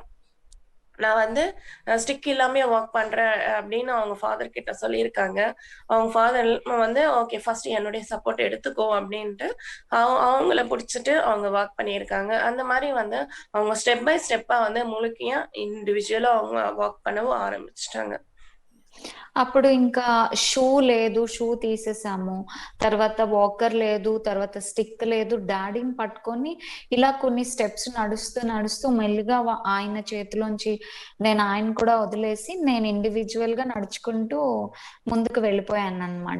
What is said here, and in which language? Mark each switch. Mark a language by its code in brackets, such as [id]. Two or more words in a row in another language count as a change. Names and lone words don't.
[ta] நான் வந்து ஸ்டிக் இல்லாமயே வாக் பண்றேன் அப்படின்னு அவங்க ஃபாதர் கிட்ட சொல்லியிருக்காங்க. அவங்க ஃபாதர் வந்து [en] okay first [ta] என்னுடைய சப்போர்ட் எடுத்துக்கோ அப்படின்ட்டு அவங்கள புடிச்சுட்டு அவங்க வாக் பண்ணியிருக்காங்க. அந்த மாரி வந்து அவங்க [en] step by step [ta] வந்து முழுக்கையா இண்டிவிஜுவலா அவங்க வாக் பண்ணவும் ஆரம்பிச்சுட்டாங்க. [te] అప్పుడు ఇంకా షూ లేదు. షూ తీసేసాము. తర్వాత వాకర్ లేదు. తర్వాత స్టిక్ లేదు. డాడీని పట్టుకొని ఇలా కొన్ని స్టెప్స్ నడుస్తూ, నడుస్తూ మెల్లిగా ఆయన చేతిలోంచి నేను ఆయన్ని కూడా వదిలేసి నేను ఇండివిడ్యుయల్‌గా నడుచుకుంటూ ముందుకు వెళ్ళిపోయాననమాట.